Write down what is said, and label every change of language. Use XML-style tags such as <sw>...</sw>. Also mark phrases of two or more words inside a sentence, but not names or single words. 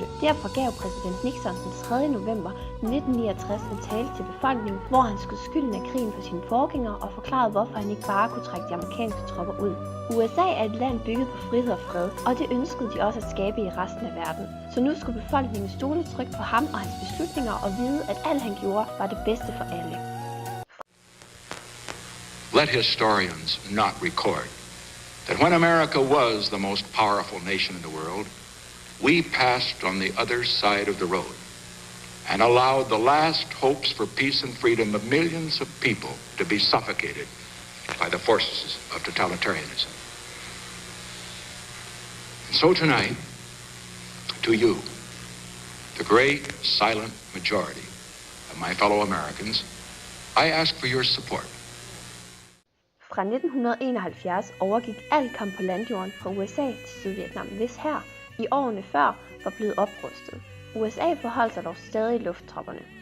<da>Derfor gav præsident Nixon den 3. november 1969 en tale til befolkningen, hvor han skød skylden af krigen på sine forgængere og forklarede, hvorfor han ikke bare kunne trække de amerikanske tropper ud. USA er et land bygget på frihed og fred, og det ønskede de også at skabe i resten af verden. Så nu skulle befolkningen stole trygt på ham og hans beslutninger og vide, at alt han gjorde var det bedste for alle.</da> <en>Let historians not record that when America was the most powerful nation in the world, we passed on the other side of the road and allowed the last hopes for peace and freedom of millions of people to be suffocated by the forces of totalitarianism. And so tonight, to you, the great silent majority of my fellow Americans, I ask for your support.</en> <da>Fra 1971 overgik al kamp på landjorden fra USA til Sydvietnam, hvis hær i årene før var blevet oprustet. USA forholdt sig dog stadig lufttropperne.</da>